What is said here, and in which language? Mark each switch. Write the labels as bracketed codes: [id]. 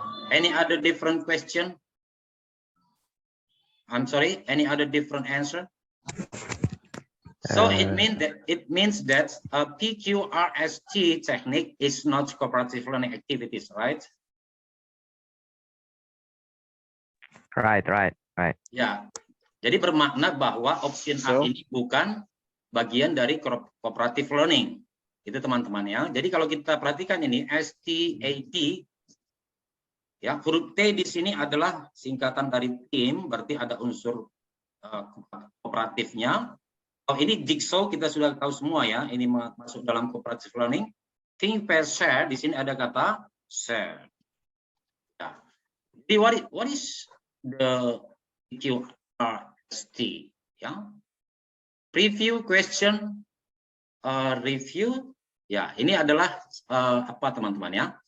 [en] Any other different question? I'm sorry, any other different answer? So it means that PQRST technique is not cooperative learning activities, right? Right. [id] Ya, jadi bermakna bahwa option A ini bukan bagian dari cooperative learning. Itu teman-teman ya. Jadi kalau kita perhatikan ini STAT, ya huruf T di sini adalah singkatan dari tim, berarti ada unsur kooperatifnya. Oh, ini jigsaw kita sudah tahu semua ya, ini masuk dalam cooperative learning. Think, pair, share, di sini ada kata share. Ya. [en] Jadi what is the QRST? Ya. Preview, question, review. [id] Ya, ini adalah apa teman-teman ya?